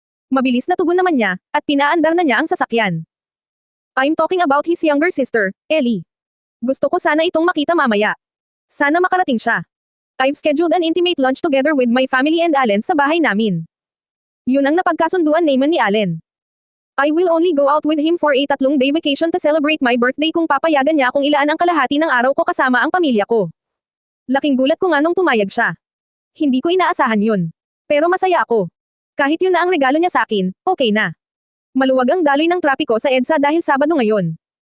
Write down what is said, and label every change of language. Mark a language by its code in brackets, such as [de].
[tl] Mabilis na tugon naman niya, at pinaandar na niya ang sasakyan. [en] I'm talking about his younger sister, Ellie. [tl] Gusto ko sana itong makita mamaya. Sana makarating siya. [en] I've scheduled an intimate lunch together with my family and Allen [tl] sa bahay namin. Yun ang napagkasunduan naman ni Allen. [en] I will only go out with him for a 3-day vacation to celebrate my birthday [tl] kung papayagan niya kung ilaan ang kalahati ng araw ko kasama ang pamilya ko. Laking gulat ko nga nung pumayag siya. Hindi ko inaasahan yun. Pero masaya ako. Kahit yun na ang regalo niya sa akin, okay na. Maluwag ang daloy ng trapiko sa EDSA dahil Sabado ngayon.